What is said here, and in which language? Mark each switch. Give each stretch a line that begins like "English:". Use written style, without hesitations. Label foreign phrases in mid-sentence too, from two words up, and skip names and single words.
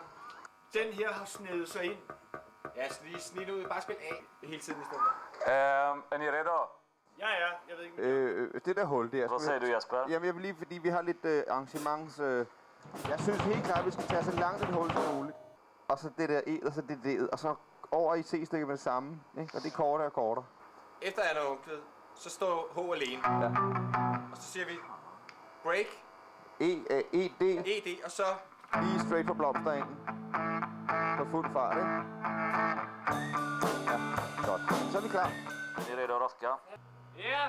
Danish: Den her har snedet sig ind. Ja, så lige snit ud. Bare spil A hele tiden i stedet for.
Swedish: Er ni redo?
Danish: Ja, jeg ved ikke. Det der hul der. Hvad sagde du, Jasper? Jamen, jeg vil lige, fordi vi har lidt arrangements... jeg synes helt klart, at vi skal tage så langt et hul som muligt. Og så det der E, og så det D'et, og så over i C-stykket med det samme. Ikke? Og det er kortere og kortere. Efter andet omkvæd, så står H alene. Ja. Og så siger vi break. E-D, og så lige straight på blomsterengen. På fuld fart, ikke? Ja, godt. Så er vi klar.
Swedish: Ni redo att rocka? Ja!